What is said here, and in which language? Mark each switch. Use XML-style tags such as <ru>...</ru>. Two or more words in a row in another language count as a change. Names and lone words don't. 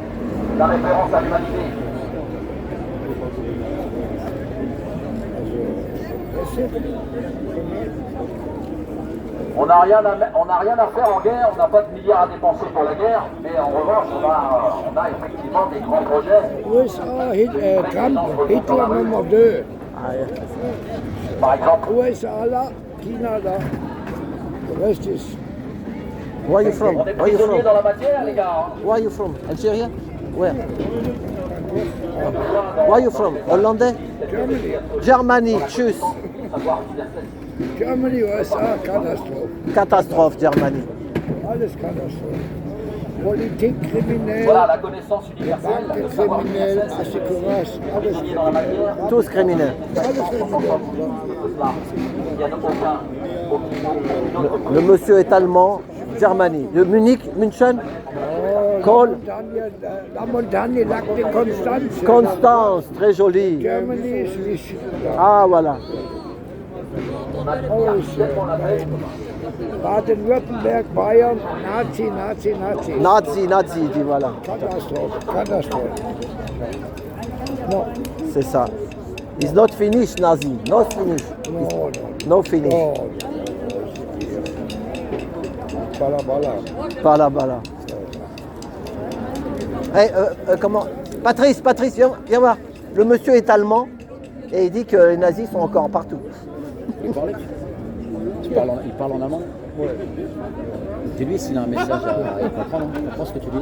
<fr>La référence à l'humanité. On n'a rien à faire en guerre, on n'a pas de milliards à dépenser pour la guerre, mais en revanche, on a effectivement des grands projets. USA, Hitler numéro 2. Par exemple. USA là, China là. Le reste est...</fr> <en>Where are you from?</en> <fr>On est</fr> <en>Where are you</en> <fr>prisonniers</fr> <en>from?</en> <fr>dans la matière, les gars.</fr> <en>Where are you from? Algérie? Where? Where are you from? Hollandais? Germany,</en> <de>tschüss. Germany, USA, Katastrophe.</de> <en>Catastrophe, Germany.</en> <de>Alles Katastrophe. Politik, kriminell.</de> <fr>Voilà, la connaissance universelle, le savoir</fr> <de>Kriminell,</de> <fr>universel,</fr> <de>Assekurage, alles</de> <fr>prisonniers dans la matière. Tous criminels. Il n'y a aucun. Le monsieur est allemand, Germany. De Munich, München? Kohl? La montagne, lac de Constance. Constance, très joli.</fr> <en>Germany, Swiss.</en> <fr>Ah, voilà.</fr> <de>Baden-Württemberg, Bayern, Nazi. Nazi,</de> <fr>dit voilà.</fr> <de>Katastrophe.</de> <fr>Non. C'est ça.</fr> <en>It's not finished, Nazi. Not finished. No finish.</en> <fr>Bala. Hey, comment? Patrice, viens voir. Le monsieur est allemand et il dit que les nazis sont encore partout. Il parle en allemand. Ouais. Dis-lui s'il a un message à comprendre. Tu comprends ce que tu dis?</fr>